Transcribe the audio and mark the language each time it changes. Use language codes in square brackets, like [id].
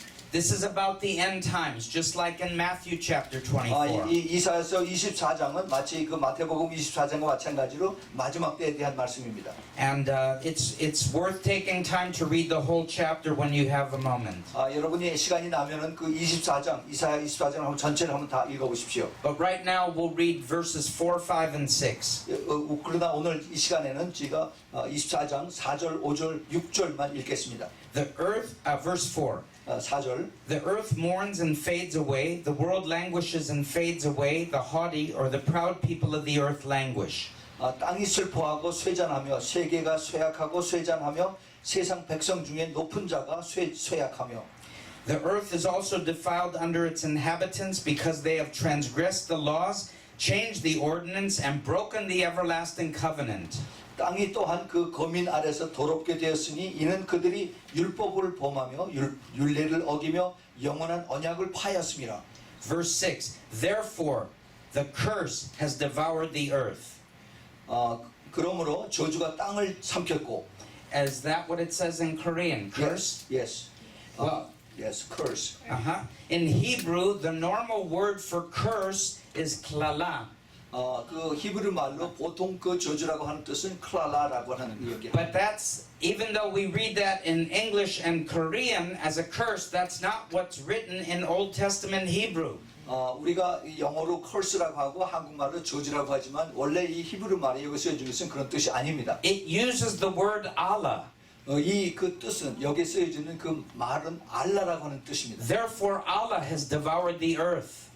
[en] This is about the end times, just like in Matthew chapter 24. [ko] 이 이사야서 24장은 마치 그 마태복음 24장과 마찬가지로 마지막 때에 대한 말씀입니다. [en] And it's worth taking time to read the whole chapter when you have a moment. [ko] 여러분이 시간이 나면은 그 24장, 이사야 24장을 한번 전체를 한번 다 읽어보십시오. [en] But right now we'll read verses 4, 5, and 6. [ko] 그러나 오늘 이 시간에는 제가 24장 4절, 5절, 6절만 읽겠습니다. [en] The earth, verse 4. [ko] 4절. [en] The earth mourns and fades away, the world languishes and fades away, the haughty or the proud people of the earth languish. [ko] 땅이 슬퍼하고 쇠잔하며 세계가 쇠약하고 쇠잔하며 세상 백성 중에 높은 자가 쇠약하며 [en] The earth is also defiled under its inhabitants because they have transgressed the laws, changed the ordinance, and broken the everlasting covenant. [ko] 땅이 또한 그 거민 아래서 더럽게 되었으니 이는 그들이 율법을 범하며 율례를 어기며 영원한 언약을 파였음이라. [en] Verse 6. Therefore, the curse has devoured the earth. [ko] 그러므로 저주가 땅을 삼켰고. [en] Is that what it says in Korean? Curse? Yes. Well, yes, curse. In Hebrew, the normal word for curse is klala. [ko] 그 히브리 말로 보통 그 저주라고 하는 뜻은 클라라라고 하는 얘기예요. [en] But that's, even though we read that in English and Korean as a curse, that's not what's written in Old Testament Hebrew. [ko] 우리가 영어로 curse라고 하고 한국말로 저주라고 하지만 원래 이 히브리 말에 여기 쓰여진 것은 그런 뜻이 아닙니다. [en] It uses the word Allah. [ko] 이 그 뜻은 여기에 쓰여지는 그 말은 알라라고 하는 뜻입니다. [en] Therefore, Allah has devoured the earth.